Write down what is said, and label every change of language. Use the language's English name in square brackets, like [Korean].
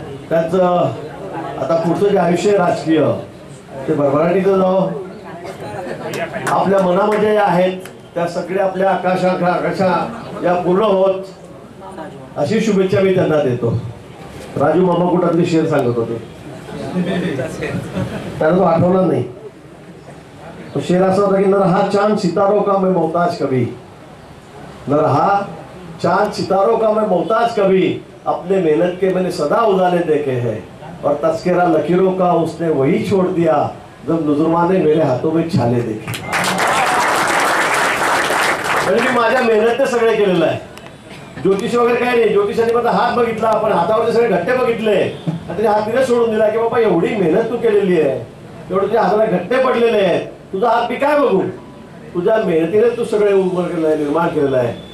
[Marathi] त्यांचं आता पुढचं जे आयुष्य राजकीय ते भरभराटीचं जावं, आपल्या मनामध्ये आहेत त्या सगळ्या आपल्या आकाशा या पूर्ण होत अशी शुभेच्छा मी त्यांना देतो। राजू मामा कुठातले शेर सांगत होते, त्यांना तो आठवणार नाही। तो शेर असा होता की [Hindi] न रहा चांद सितारों का मैं मोहताज कभी, न रहा चांद सितारों का मैं मोहताज कभी, अपने मेहनत के मैंने सदा उजाले देखे हैं और तस्करा लकीरों का उसने वही छोड़ दिया जब नजुर्मा ने मेरे हाथों में छाले देखे। [Marathi] मी माझ्या मेहनत सगळे केलेलं आहे। ज्योतिष वगैरे काय नाही, ज्योतिषाने माझा हात बघितला, आपण हातावरचे सगळे घट्टे बघितले आणि त्याने हात तिने सोडून दिला की बाबा एवढी मेहनत तू केलेली आहे, एवढे तुझ्या हाताला घट्टे पडलेले आहेत, तुझा हात मी काय बघू, तुझ्या मेहनतीने तू सगळे उभं केलं आहे, निर्माण केलेलं आहे।